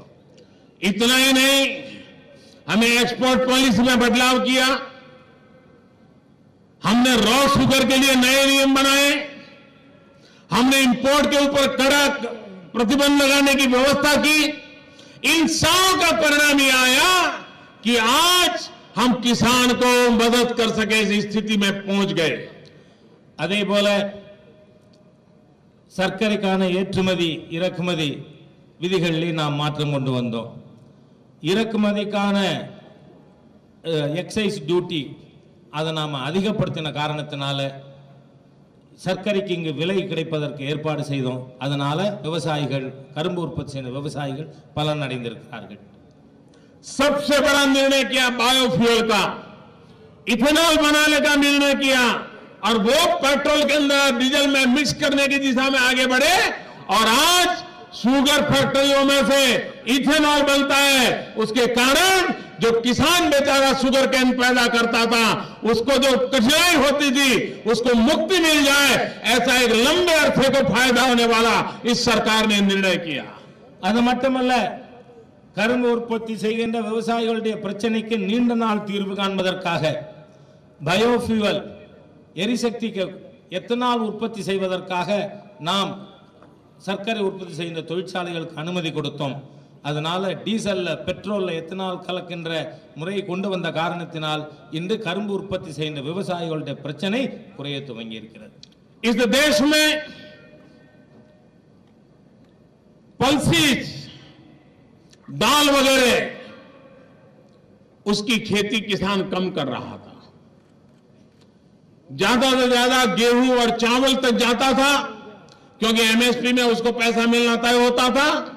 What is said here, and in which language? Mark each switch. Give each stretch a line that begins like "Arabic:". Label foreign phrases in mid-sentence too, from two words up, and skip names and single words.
Hindi: इतना ही नहीं, हमें
English: export policy
Hindi: में बदलाव किया। हमने
English: raw sugar
Hindi: के लिए नए नियम बनाए। हमने इंपोर्ट के ऊपर कड़क प्रतिबंध लगाने की व्यवस्था की। इन सब का परिणाम यह आया कि आज हम किसान को मदद कर सके इस स्थिति में पहुंच गए।
Tamil: அதே போல சர்க்கரைக்கான ஏற்றுமதி இறக்குமதி விதிகளில் நாம் மாற்றம் கொண்டு வந்தோம். இறக்குமதிக்கான
English: excise duty
Tamil: அதை நாம் அதிகப்படுத்தின காரணத்தினால சர்க்கரைக்கு இங்கு விலை கிடைப்பதற்கு ஏற்பாடு செய்தோம். அதனால விவசாயிகள், கரும்பு உற்பத்தி செய்த விவசாயிகள் பலன் அடைந்திருக்கிறார்கள்.
Hindi: सबसे बड़ा निर्णय किया बायोफ्यूल का, इथेनॉल बनाने का निर्णय किया और वो पेट्रोल के अंदर डीजल में मिक्स करने की दिशा में आगे बढ़े और आज शुगर फैक्ट्रियों में से इथेनॉल बनता है. उसके कारण जो किसान बेचारा
English: sugar cane
Hindi: पैदा करता था, उसको जो कठिनाई होती थी, उसको मुक्ति मिल जाए, ऐसा एक लंबे अरसे को फायदा होने वाला इस सरकार ने निर्णय किया.
Tamil: அது மட்டுமல்ல, கரும்பு உற்பத்தி செய்கின்ற விவசாயிகளுடைய பிரச்சனைக்கு நீண்ட நாள் தீர்வு காண்பதற்காக பயோஃபியூவல் எரிசக்திக்கு எத்தனால் உற்பத்தி செய்வதற்காக நாம் சர்க்கரை உற்பத்தி செய்கின்ற தொழிற்சாலைகளுக்கு அனுமதி கொடுத்தோம். அதனால டீசல்ல, பெட்ரோல்ல எத்தனால் கலக்கின்ற முறையை கொண்டு வந்த காரணத்தினால் இன்று கரும்பு உற்பத்தி செய்கின்ற விவசாயிகளுடைய பிரச்சனை குறைய துவங்கி இருக்கிறது.
Hindi: इस देश में पल्सीज, दाल वगैरह उसकी खेती किसान कम कर रहा था. ज्यादा से ज्यादा गेहूं और चावल तक जाता था क्योंकि एमएसपी में उसको पैसा मिलना तय होता था.